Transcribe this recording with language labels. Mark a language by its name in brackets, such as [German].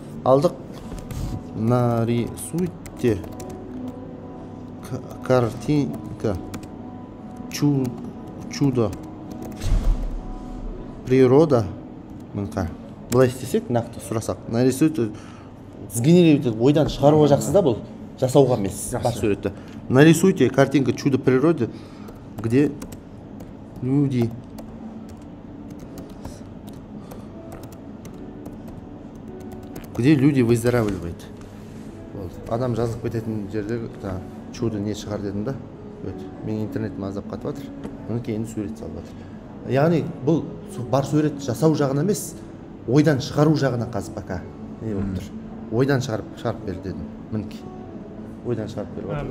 [Kazakh] Алдық. [Russian] Нарисуйте картинка чудо природа. [Kazakh] Бұлай істесек, нақты сұрасақ. Нарисуйте сгенерировать етіп ойдан шығаруға жақсы да, бұл жасауға емес бар суретті. [Russian] Нарисуйте картинка чудо природы, где люди выздоравливают. [Kazakh] Адам жазылып кететін жердегі чудо не шығар дедім да. Мен интернетім аздап қатып жатыр. Мінекей енді сурет салып жатыр. Яғни бұл бар сурет жасау жағына емес, ойдан шығару жағына қазір пока не болып тұр. Ойдан шығарып бер дедім. Мінекей. Ойдан шығарып беріп жатыр.